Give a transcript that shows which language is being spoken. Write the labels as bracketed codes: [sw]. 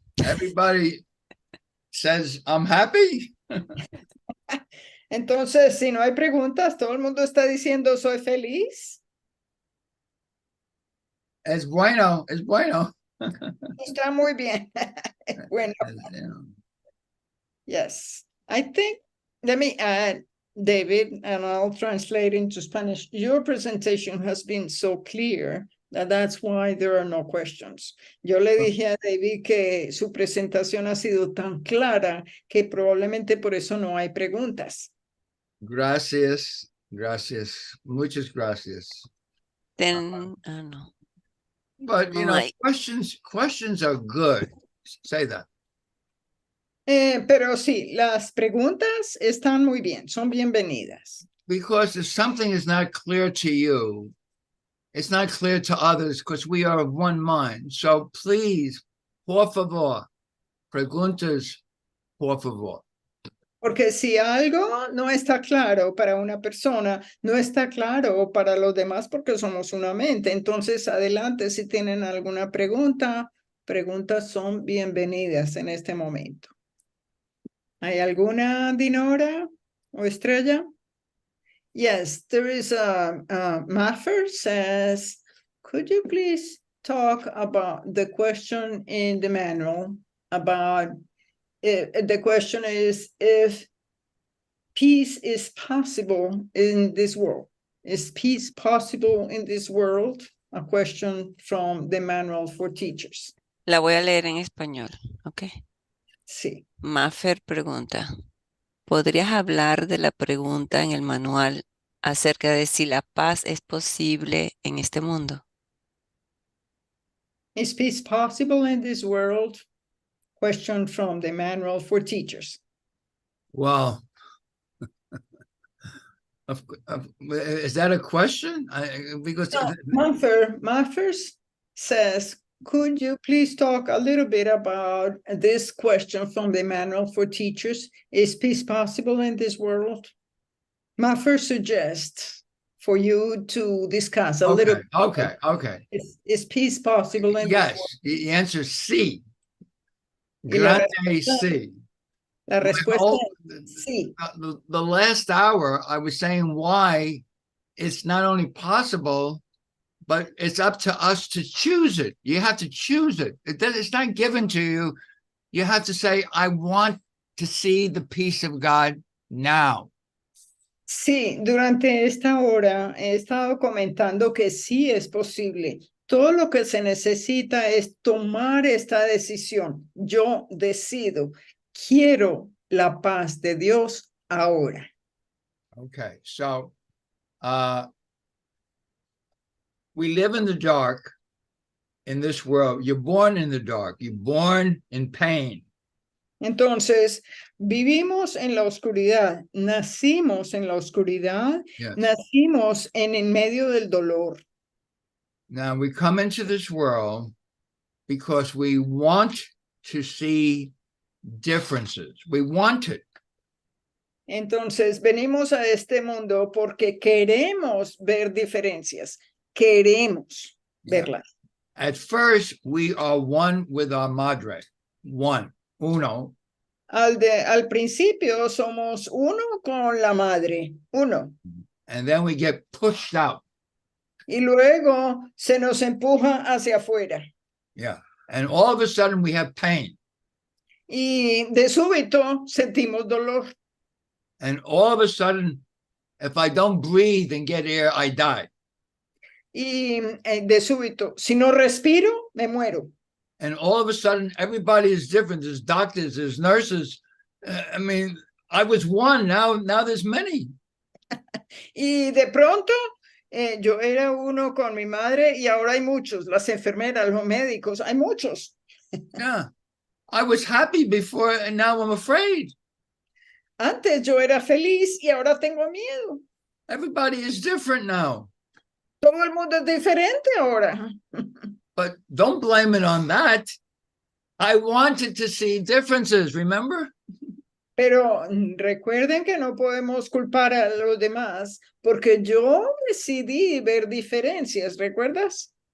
[en] Everybody says I'm happy. [es] Entonces, si no hay preguntas, todo el mundo está diciendo soy feliz. Es bueno. Está muy bien. Bueno. [en] Yes. I think, let me add, David, and I'll translate into Spanish. Your presentation has been so clear that's why there are no questions. [es] Yo le dije a David que su presentación ha sido tan clara que probablemente por eso no hay preguntas. Gracias. Muchas gracias. No. [en] But, you know, questions are good. Say that. [es] Pero sí, las preguntas están muy bien, son bienvenidas. [en] Because if something is not clear to you, it's not clear to others because we are of one mind. So please, [es] por favor, preguntas, por favor. Porque si algo no está claro para una persona, no está claro para los demás porque somos una mente. Entonces, adelante, si tienen alguna pregunta, preguntas son bienvenidas en este momento. ¿Hay alguna, Dinora o Estrella? [en] Yes, there is a Maffer says, could you please talk about the question in the manual about the question is if peace is possible in this world. Is peace possible in this world? A question from the manual for teachers. [es] La voy a leer en español, ¿ok? Sí. Maffer pregunta, ¿podrías hablar de la pregunta en el manual acerca de si la paz es posible en este mundo? [en] Is peace possible in this world? Question from the manual for teachers. Well, is that a question? Because Maffer says, could you please talk a little bit about this question from the manual for teachers? Is peace possible in this world? Maffer suggests for you to discuss a little bit. Okay. Is peace possible in this world? Yes, the answer is C. [es] Y la Grande C. La respuesta es sí. [en] The last hour, I was saying why it's not only possible, but it's up to us to choose it. You have to choose it. It's not given to you. You have to say, I want to see the peace of God now. [es] Sí, durante esta hora he estado comentando que sí es posible. Todo lo que se necesita es tomar esta decisión. Yo decido, quiero la paz de Dios ahora. [en] Okay, so we live in the dark in this world. You're born in the dark. You're born in pain. [es] Entonces, vivimos en la oscuridad, nacimos en la oscuridad, [en] Yes. [es] nacimos en medio del dolor. [en] Now we come into this world because we want to see differences. We want it. [es] Entonces, venimos a este mundo porque queremos ver diferencias, queremos verlas. [en] At first, we are one with our [es] madre, uno. Al principio somos uno con la madre, uno. [en] And then we get pushed out. [es] Y luego se nos empuja hacia afuera. [en] Yeah. And all of a sudden we have pain. [es] Y de súbito sentimos dolor. [en] And all of a sudden, if I don't breathe and get air, I die. [es] Y de súbito, si no respiro, me muero. [en] And all of a sudden, everybody is different. There's doctors, there's nurses. I mean, I was one, now there's many. [es] Y de pronto, yo era uno con mi madre y ahora hay muchos, las enfermeras, los médicos, hay muchos. [en] Yeah. I was happy before and now I'm afraid. [es] Antes yo era feliz y ahora tengo miedo. [en] Everybody is different now. [es] Todo el mundo es diferente ahora. [en] But don't blame it on that. I wanted to see differences, remember? [es] Pero recuerden que no podemos culpar a los demás porque yo decidí ver diferencias, ¿recuerdas?